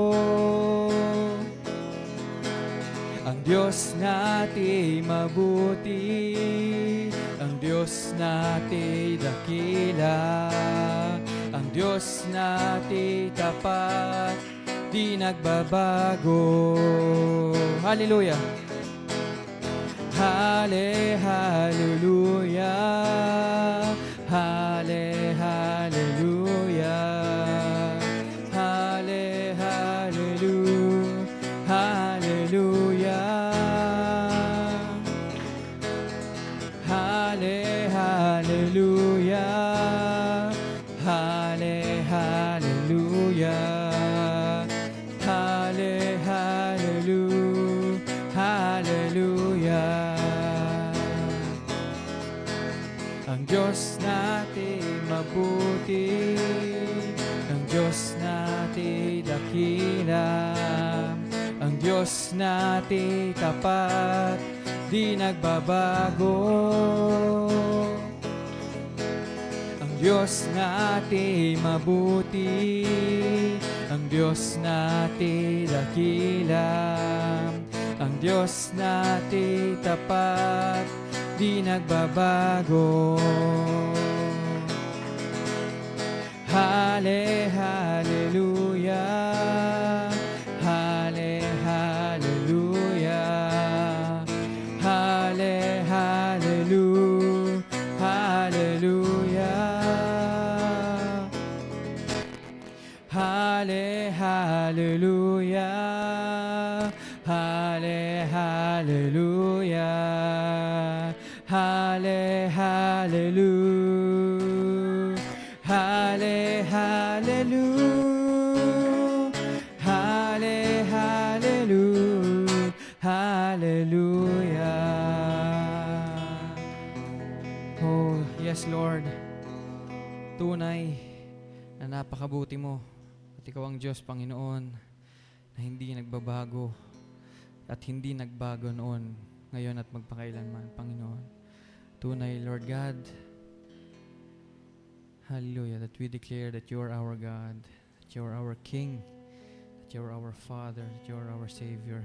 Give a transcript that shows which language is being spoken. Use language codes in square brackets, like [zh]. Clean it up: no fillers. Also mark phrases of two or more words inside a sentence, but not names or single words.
[tl] Ang Diyos natin mabuti, ang Diyos natin dakila, ang Diyos natin tapat, di nagbabago. Hallelujah! Halle, hallelujah, halle, hallelujah, halle, hallelujah, hallelujah, halle, hallelujah, halle, hallelujah, halle, hallelujah, hallelujah. Ang Diyos natin mabuti, ang Diyos natin dakila, ang Diyos natin tapat, di nagbabago. Ang Diyos natin mabuti, ang Diyos natin dakila, ang Diyos natin tapat, di nagbabago. Halle, hallelujah, halle, hallelujah, halle, hallelujah, hallelujah, halle, hallelujah, halle, hallelujah, halle, hallelujah, halle, hallelujah, halle, hallelujah, hallelujah. [en] Oh, yes Lord, [tl] tunay na napakabuti mo at ikaw ang Diyos, Panginoon, na hindi nagbabago at hindi nagbago noon, ngayon at magpakailanman, Panginoon. [en] Tunay, Lord God, hallelujah, that we declare that you are our God, that you are our King, that you are our Father, that you are our Savior.